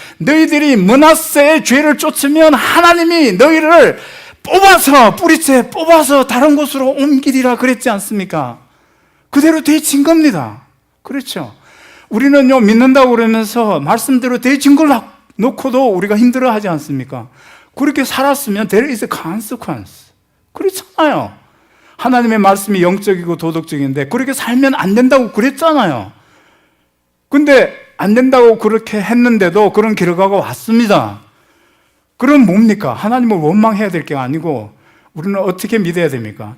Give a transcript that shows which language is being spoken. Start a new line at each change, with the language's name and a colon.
Korean: 너희들이 므낫세의 죄를 쫓으면 하나님이 너희를 뿌리째 뽑아서 다른 곳으로 옮기리라 그랬지 않습니까? 그대로 되어진 겁니다. 그렇죠. 우리는요, 믿는다고 그러면서 말씀대로 되어진 걸 놓고도 우리가 힘들어하지 않습니까? 그렇게 살았으면
English: there is a consequence.
Korean: 그렇잖아요. 하나님의 말씀이 영적이고 도덕적인데 그렇게 살면 안 된다고 그랬잖아요. 근데 안 된다고 그렇게 했는데도 그런 결과가 왔습니다. 그럼 뭡니까? 하나님을 원망해야 될 게 아니고 우리는 어떻게 믿어야 됩니까?